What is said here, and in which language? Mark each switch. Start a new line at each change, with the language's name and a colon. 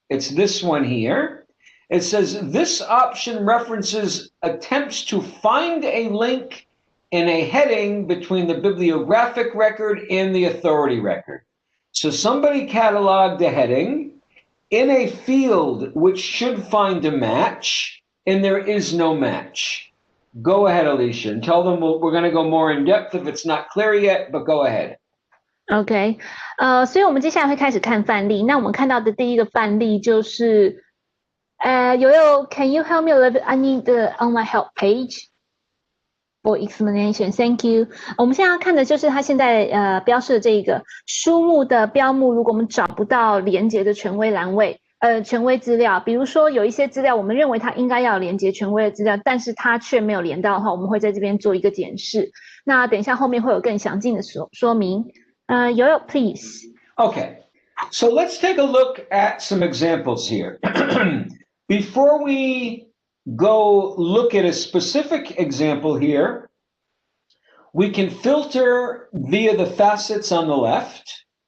English: It's this one here. It says this option references attempts to find a link in a heading between the bibliographic record and the authority record. So somebody cataloged a heading in a field which should find a match, and there is no match. Go ahead, Alicia, and tell them we're going to go more in depth if it's not clear yet, but go ahead.
Chinese: OK， 所以我们接下来会开始看范例。那我们看到的第一个范例就是，
English: Yoel, can you help me a little bit? I need the on my help page for explanation. Thank you.
Chinese: 我们现在要看的就是它现在标示的这个书目的标目，如果我们找不到连结的权威栏位。权威资料，比如说有一些资料，我们认为它应该要连接权威的资料，但是它却没有连到的话，我们会在这边做一个检视。那等一下后面会有更详尽的说明。
English: Yoel, please. Okay, so let's take a look at some examples here. Before we go look at a specific example here, we can filter via the facets on the left.